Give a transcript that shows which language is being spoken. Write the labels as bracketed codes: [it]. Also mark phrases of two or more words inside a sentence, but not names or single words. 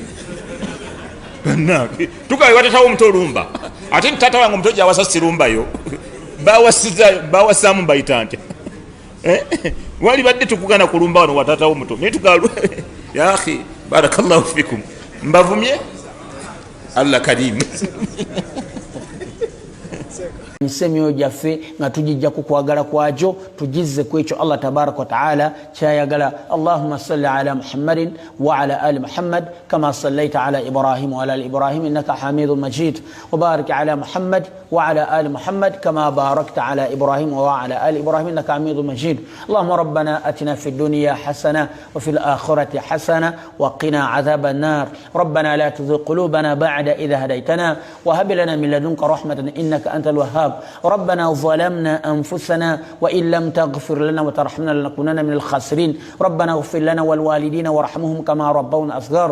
[lg] tugawe wa taata wo muto olumba ate ni taata wange omuto gyawasa sirumbayo bawasaamu mbayita nti wali badde tukugana kulumba wano wa taata wo muto naye tugalu [ar] يا أخي بارك الله فيكم [lg] mbavumye [ar] الله كريم [lg] nsemyo jaffe nga tujijja ku kwagala kwakyo tujizze ku ekyo [ar] الله تبارك وتعالى [lg] kyayagala [ar] اللهم صل على محمد و على آل محمد كما صليت على إبراهيم وعلى آل إبراهيم إنك حميد مجيد وبارك على محمد وعلى آل محمد كما باركت على إبراهيم وعلى آل إبراهيم إنك حميد مجيد اللهم ربنا آتنا في الدنيا حسنة وفي الآخرة حسنة وقنا عذاب النار ربنا لا تزغ قلوبنا بعد إذ هديتنا وهب لنا من لدنك رحمة إنك أنت الوهاب الحساب. ربنا ظلمنا أنفسنا وإن لم تغفر لنا وترحمنا لنكونن من الخاسرين. ربنا اغفر لنا والوالدين وارحمهم كما ربونا صغار.